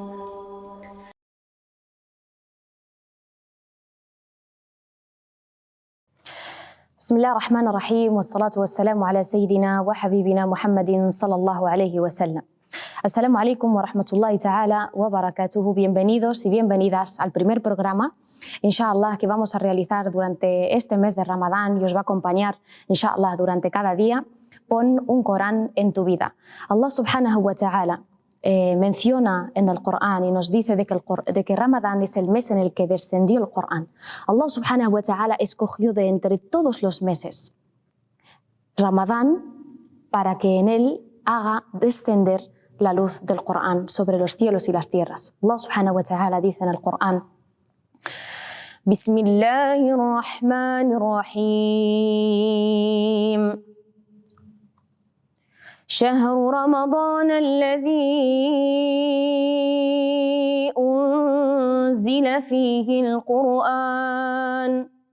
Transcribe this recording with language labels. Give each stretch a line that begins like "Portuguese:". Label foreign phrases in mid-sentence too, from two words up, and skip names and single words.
Arabic: بسم الله الرحمن الرحيم والصلاة والسلام على سيدنا وحبيبنا محمد صلى الله عليه وسلم. السلام عليكم ورحمة الله تعالى وبركاته.
Spanish: Bienvenidos y bienvenidas al primer programa, inshallah, que vamos a realizar durante este mes de Ramadán y os va a acompañar, inshallah, durante cada día. Pon un Corán en tu vida.
Arabic: الله سبحانه وتعالى
Spanish: menciona en el Corán y nos dice de que Ramadán es el mes en el que descendió el Corán.
Arabic: الله سبحانه وتعالى
Spanish: escogió de entre todos los meses Ramadán para que en él haga descender la luz del Corán sobre los cielos y las tierras.
Arabic: الله سبحانه وتعالى
Spanish: dice en el Corán:
Arabic: بسم الله الرحمن الرحيم. شهر رمضان الذي أنزل فيه القرآن